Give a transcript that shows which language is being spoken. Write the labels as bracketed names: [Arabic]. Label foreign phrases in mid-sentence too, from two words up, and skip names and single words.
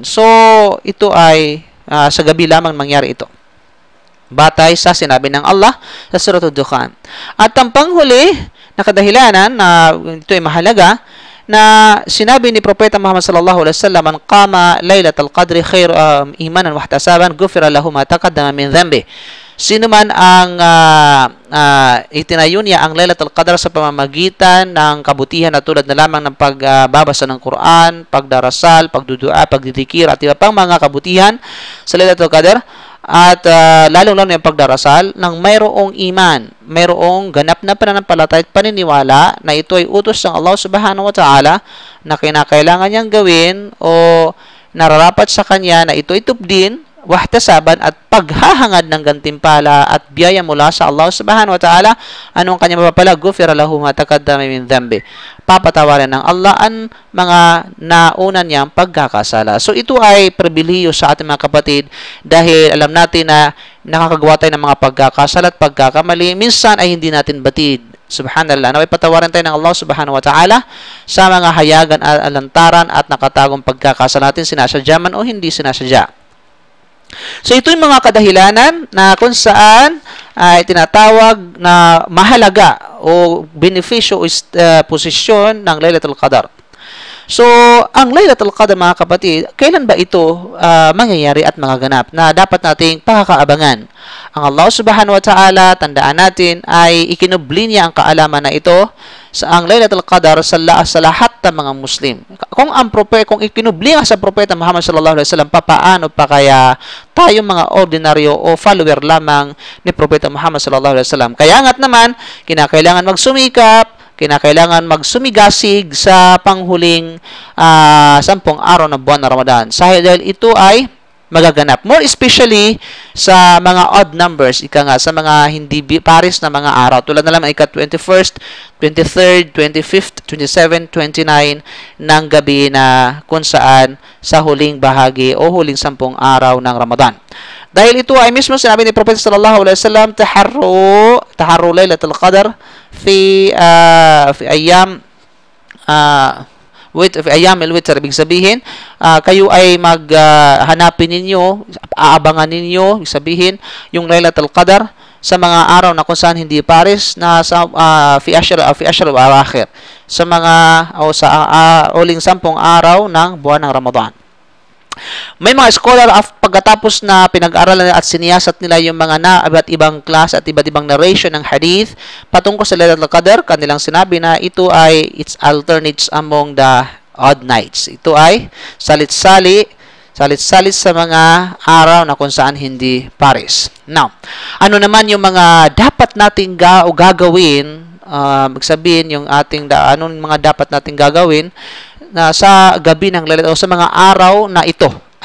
[Filipino] So, ito ay sa gabi lamang mangyari ito, batay sa sinabi ng Allah sa Surah Ad-Dukhan. At ang panghuli na kadahilanan na ito ay mahalaga, na sinabi ni Propeta Muhammad [Arabic] صلى الله عليه وسلم, "من قام ليلة القدر خير إيمانا واحتسابا غفر له ما تقدم من ذنبه." [Filipino] Sino man ang itinayo niya ang Lailatul Qadr sa pamamagitan ng kabutihan na tulad na lamang ng pagbabasa ng Quran, pagdarasal, pagdudua, pagdidikir at iba pang mga kabutihan sa Lailatul Qadr, at lalong-lalo yung pagdarasal ng mayroong iman, mayroong ganap na pananampalataya at paniniwala na ito ay utos ng Allah [Arabic] سبحانه وتعالى [Filipino] na kinakailangan niyang gawin o nararapat sa kanya na ito itubdin, wahtasaban at paghahangad ng gantimpala at biyaya mula sa Allah [Arabic] سبحانه وتعالى. [Filipino] Anong kanyang mapapala? [Arabic] غفر له ما تقدم من ذنبه. [Filipino] Papatawarin ng Allah ang mga nauna niyang pagkakasala. So ito ay pribilehiyo sa ating mga kapatid, dahil alam natin na nakakagawa tayo ng mga pagkakasala at pagkakamali. Minsan ay hindi natin batid. Subhanallah. Naway patawarin tayo ng Allah [Arabic] سبحانه وتعالى [Filipino] sa mga hayagan at alantaran at nakatagong pagkakasala natin, sinasadya man o hindi sinasadya. So ito yung mga kadahilanan na kung saan ay tinatawag na mahalaga o benepisyo o posisyon ng Laylatul Qadr. So, ang Laylatul Qadr, mga kapatid, kailan ba ito mangyayari at magaganap na dapat nating pakakaabangan? Ang Allah [Arabic] سبحانه وتعالى, [Filipino] tandaan natin, ay ikinubli niya ang kaalaman na ito sa ang Laylatul Qadr sa lahat ng mga Muslim. Kung ikinubli nga sa Propeta Muhammad [Arabic] صلى الله عليه وسلم, [Filipino] papaano pa kaya tayong mga ordinaryo o follower lamang ni Propeta Muhammad [Arabic] صلى الله عليه وسلم? [Filipino] Kaya nga't naman, kinakailangan magsumikap, kinakailangan magsumigasig sa panghuling 10 araw ng buwan na Ramadan. Dahil ito ay magaganap. [English] More especially [Filipino] sa mga [English] odd numbers, [Filipino] sa mga hindi pares na mga araw. Tulad na lamang ika-21st, 23rd, 25th, 27th, 29 ng gabi na kung saan sa huling bahagi o huling 10 araw ng Ramadan. Dahil ito ay mismo sinabi ni Propeta [Arabic] صلى الله عليه وسلم, تحروا ليلة القدر في أيام أيام الوتر. [Filipino] Ibig sabihin, kayo ay hanapin ninyo, aabangan ninyo, ibig sabihin, yung Laylatul Qadr sa mga araw na kung saan hindi pares na sa [Arabic] في العشر الأواخر, [Filipino] sa mga uling 10 araw ng buwan ng Ramadan. May mga scholar pagkatapos na pinag-aralan at siniyasat nila yung mga iba't ibang class at iba't ibang narration ng hadith patungkol sa Laylatul Qadr, kanilang sinabi na ito ay [English] its alternates among the odd nights. [Filipino] Ito ay salit-salit sa mga araw na kung saan hindi pares. Now, ano naman yung mga dapat nating gagawin? Magsabihin yung anong mga dapat nating gagawin na sa gabi ng Laylatul, o sa mga araw na ito.